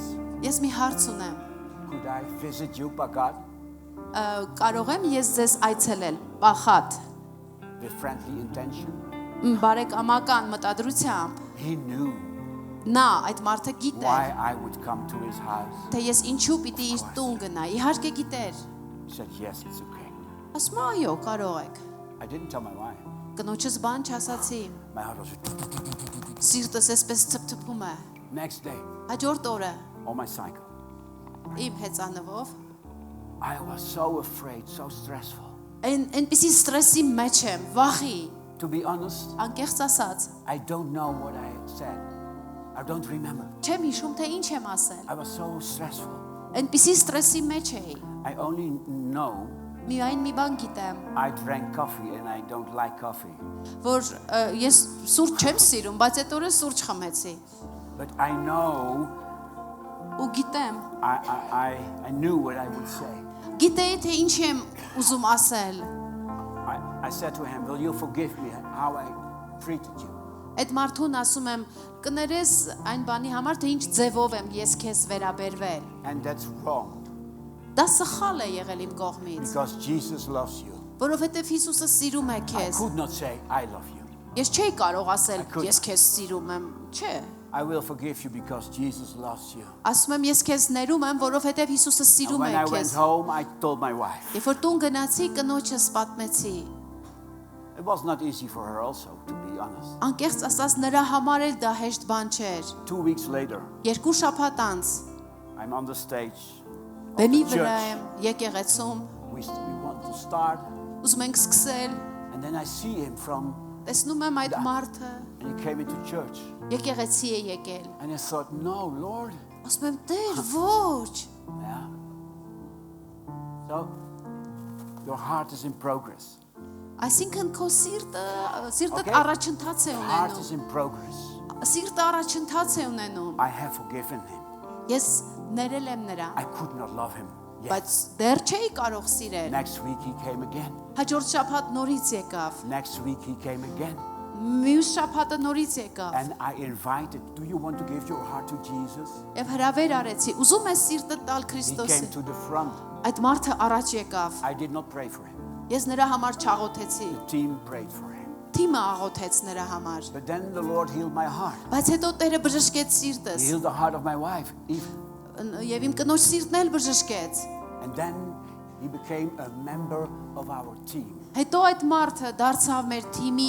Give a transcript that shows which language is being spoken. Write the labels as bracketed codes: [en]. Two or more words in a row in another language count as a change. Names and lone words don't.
[hy] ես մի հարց ունեմ, [en] Could I visit you, Pagat, [hy] կարող եմ ես ձեզ այցելել, Պախատ, [en] with friendly intention? [hy] բարեկամական մտադրությամբ, [en] He knew [hy] նա այդ մարդը գիտեր, [en] why I would come to his house. [hy] թե ես ինչու պիտի իր տուն գնա, իհարկե գիտեր, [en] He said, yes, it's okay. [hy] ասում եմ այո, կարող եք, [en] I didn't tell my wife. [hy] կնոջս բան չասացի, [en] My heart was [hy] սիրտս այսպես ցփթփում է, [en] next day [hy] հաջորդ օրը [en] on my cycle. [hy] իմ հեծանվով, [en] I was so afraid, so stressful. [hy] այնպիսի ստրեսի մեջ եմ, վախի, [en] To be honest, [hy] անկեղծ ասած, [en] I don't know what I said. I don't remember. [hy] չեմ հիշում, թե ինչ եմ ասել, [en] I was so stressful. [hy] այնպիսի ստրեսի մեջ էի, [en] I only know [hy] Միայն մի բան գիտեմ, [en] I drank coffee and I don't like coffee. [hy] որ ես սուրճ չեմ սիրում, բայց այդ օրը սուրճ խմեցի։ [en] But I know, [hy] Ու գիտեմ, [en] I knew what I would say. [hy] գիտեի թե ինչ եմ ուզում ասել։ [en] I said to him, will you forgive me how I treated you? [hy] Այդ մարդուն ասում եմ, կներես այն բանի համար, թե ինչ ձևով եմ ես քեզ վերաբերվել։ [en] And that's wrong [hy] Դա սխալ է եղել իմ կողմից, [en] because Jesus loves you. [hy] որովհետև Հիսուսը սիրում է [en] I [hy] քեզ։ [en] could not say, I love you. [hy] Ես չէի կարող ասել, [en] I couldn't. [hy] ես քեզ սիրում եմ, չէ։ [en] I will forgive you because Jesus loves you. [hy] Ասում եմ, ես քեզ ներում եմ, որովհետև Հիսուսը [en] And [hy] սիրում է [en] when I went [hy] քեզ։ [en] home, I told my wife. [hy] Երբ որ տուն գնացի, կնոջս պատմեցի։ [en] It was not easy for her also, to be honest. [hy] Անկեղծ ասած նրա համար էլ դա հեշտ բան չէր։ [en] 2 weeks later, [hy] Երկու շաբաթ անց [en] I'm on the stage. [hy] բեմի [en] of the [hy] վրա [en] church. [hy] եմ եկեղեցում, [en] We want to start. [hy] ուզում ենք սկսել, [en] And then I see him from, [hy] տեսնում եմ այդ մարդը [en] and he came into church. [hy] եկեղեցի է եկել։ [en] And I thought, no, Lord. [hy] Ասում եմ, Տեր, ոչ։ [en] Yeah. So, your heart is in progress. [hy] Այսինքն քո սիրտը [en] Okay. [hy] առաջընթաց է [en] Heart is [hy] ունենում։ [en] in progress. [hy] Սիրտը առաջընթաց է ունենում։ [en] I have forgiven him. [hy] Ես ներել եմ նրան, [en] I could not love him yet. [hy] բայց դեռ չէի կարող սիրել։ [en] Next week he came again. [hy] Հաջորդ շաբաթ նորից եկավ։ [en] Next week he came again. [hy] Մյուս շաբաթը նորից եկավ։ [en] And I invited, do you want to give your heart to Jesus? [hy] Եվ հրավեր արեցի, ուզում ես սիրտը տալ [en] He [hy] Քրիստոսին։ [en] came to the front. [hy] Այդ մարդը առաջ եկավ։ [en] I did not pray for him. [hy] Ես նրա համար չաղոթեցի։ [en] The team prayed for him. [hy] Թիմը աղոթեց նրա համար։ [en] But then the Lord healed my heart. [hy] Բայց հետո Տերը բժշկեց սիրտս։ [en] He healed the heart of my wife. [hy] Եվ իմ կնոջ սիրտն էլ բժշկեց։ [en] And then he became a member of our team. [hy] Հետո այդ մարդը դարձավ մեր թիմի